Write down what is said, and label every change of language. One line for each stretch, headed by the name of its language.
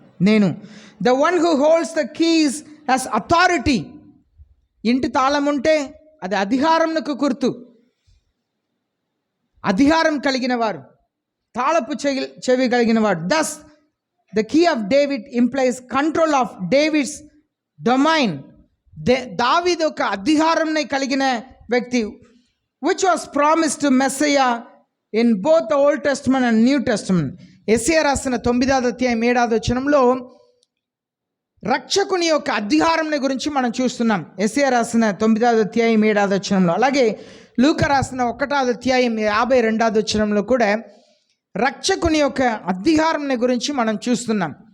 Telugu: నేను
English: The one who holds the keys as authority.
Telugu: ఇంటి తాళం ఉంటే అది అధికారంకు గుర్తు. అధికారం కలిగిన వారు, తాళపు చెవి కలిగిన వాడు.
English: Thus the key of David implies control of David's domain.
Telugu: దావీదు ఒక అధికారంని కలిగిన వ్యక్తి,
English: which was promised to Messiah in both the Old Testament and New Testament.
Telugu: యెషయా రాసిన 9వ అధ్యాయం 7వ వచనంలో రక్షకుని యొక్క అధికారంని గురించి మనం చూస్తున్నాం. యెషయా రాసిన 9వ అధ్యాయం 7వ వచనంలో, అలాగే లూకా రాసిన 1వ అధ్యాయం 52వ వచనంలో కూడా రక్షకుని యొక్క అధికారంని గురించి మనం చూస్తున్నాం.